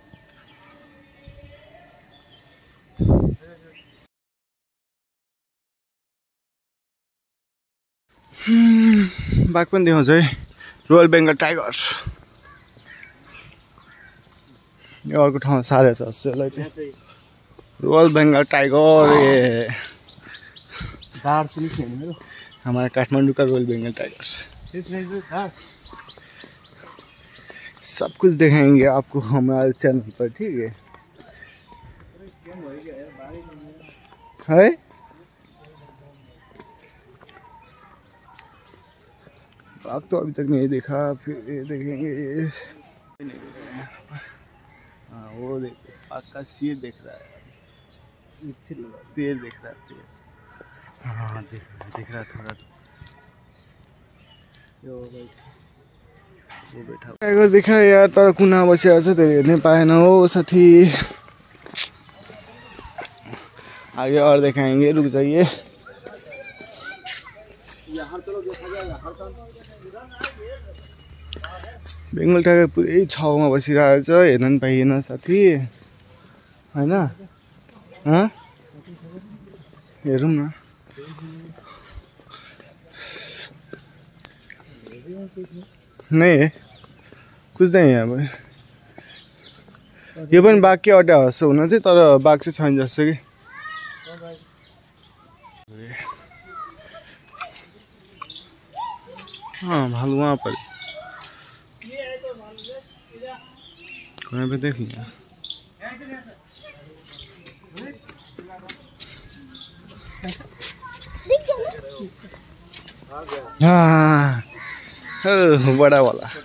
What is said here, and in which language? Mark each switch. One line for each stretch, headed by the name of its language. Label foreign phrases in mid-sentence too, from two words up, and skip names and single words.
Nepali: बाघ पनि देखाउँछ है, रोयल बेङ्गल टाइगर। यो अर्को ठाउँ सारेको छ यसलाई चाहिँ रोयल बेङ्गल टाइगर।
Hindi: ए हमारा काठमांडू का रोयल बेंगल टाइगर। सब कुछ दिखाएंगे आपको हमारे चैनल पर, ठीक है? बाघ तो अभी तक नहीं देखा, फिर ये देखेंगे। हाँ वो देखो बाघ का सिर दिख रहा है, पेड़ दिख रहा है, पेड़। हाँ दिख रहा थोड़ा सा। वो बैठा टाइगर देखा यार,
Nepali: तर कुना बसिया छ, त्यो हेर्नै पाएन हो साथी।
Hindi: आगे और दिखाएंगे, रुक जाइए।
Nepali: बेङ्गल टाइगर पुरै छाउमा बसिरहेको छ, हेर्न नि पाइएन साथी, हैन? हेरौँ न।
Hindi: नहीं है कुछ नहीं है अब।
Nepali: यो पनि बाघ के अड्डा जस्तो हुन चाहिँ, तर बाघ चाहिँ छैन जस्तो कि।
Hindi: हाँ भालू वहाँ पर कहीं पे देख लिया। हाँ बड़ा वाला।